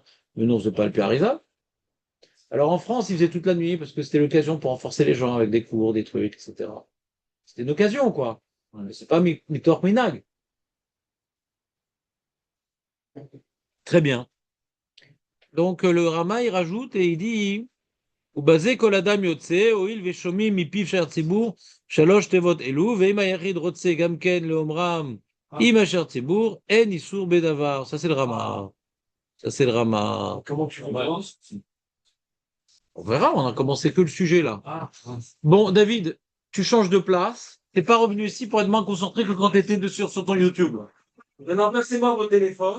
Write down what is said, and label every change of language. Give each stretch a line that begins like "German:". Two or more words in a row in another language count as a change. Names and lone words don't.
French: Mais non, c'est pas le Harizal. Alors, en France, ils faisaient toute la nuit parce que c'était l'occasion pour renforcer les gens avec des cours, des trucs, etc. C'était une occasion, quoi. Mais c'est pas
Hebrew: מתורת מנהג.
French: Très bien. Donc, le Rama, il rajoute et il dit
Hebrew: ובזה כל אדם יוצא, הואיל ושומעים מפיו של הציבור שלוש תיבות אלו, ואם היחיד רוצה גם כן לאומרם עם אשר ציבור, אין איסור בדבר.
French: Ça, c'est le Rama. Ça, c'est le Rama. Comment tu commences? On verra, on a commencé que le sujet, là. Ah, Bon, David, tu changes de place. T'es pas revenu ici pour être moins concentré que quand t'étais dessus sur ton YouTube. maintenant, passez-moi vos téléphones.